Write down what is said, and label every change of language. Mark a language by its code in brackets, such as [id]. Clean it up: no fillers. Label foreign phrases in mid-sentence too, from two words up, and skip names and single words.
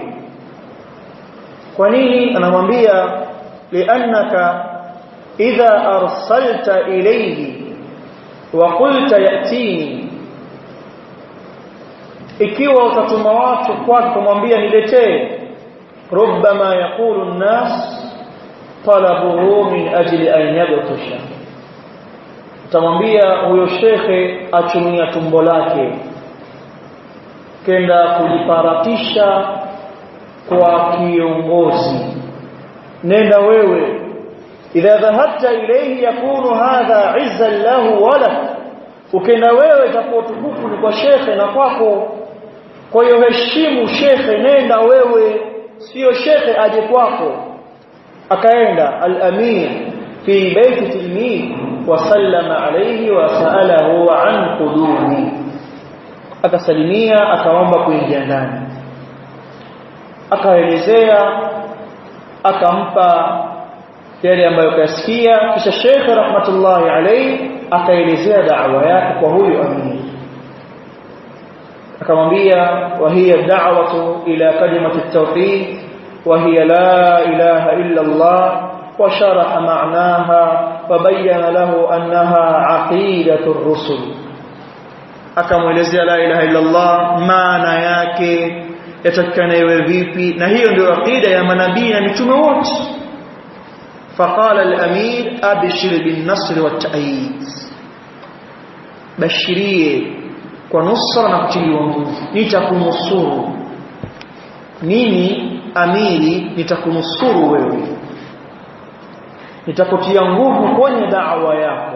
[sw] Kwa nini? Anamwambia [ar] لأنك إذا أرسلت إليه وقلت ائتني, [sw] ikiwa utatuma watu kwake kumwambia niletee, [ar] ربما يقول الناس طلبه من أجل أن يتباهى, [sw] utamwambia huyo shekhe achumia tumbo lake, kenda kujiparatisha kwa kiongozi. Nenda wewe, [ar] إذا ذهبت إليه يكون هذا عزا له ولا, [sw] ukenda wewe tapotukufu ni kwa shekhe na kwako. Kwa hiyo heshimu shekhe, nenda wewe, sio shekhe aje kwako. [ar] Akaenda الأمير في بيت التلميذ وسلم عليه وسأله عن القدوم, [sw] akasalimia, akaomba kuingia ndani, akaelezea, akampa yale ambayo kasikia. Kisha Sheikh [ar] رحمة الله عليه [sw] akaelezea da'wa yake kwa huyu amir, akamwambia [ar] وهي دعوة إلى كلمة التوحيد وهي لا إله إلا الله وشرح معناها وبين له أنها عقيدة الرسل. [sw] Akamwelezea [ar] لا إله إلا الله [sw] maana yake, yatakana iwe vipi, na hiyo ndio aqida ya manabii na mitume wote. [ar] فقال الأمير أبشر بالنصر والتأييد, [sw] bashirie kwa nusra na kutiliwa nguvu, nitakunusuru mimi amiri, nitakunusuru wewe, nitakutia nguvu kwenye da'wa yako.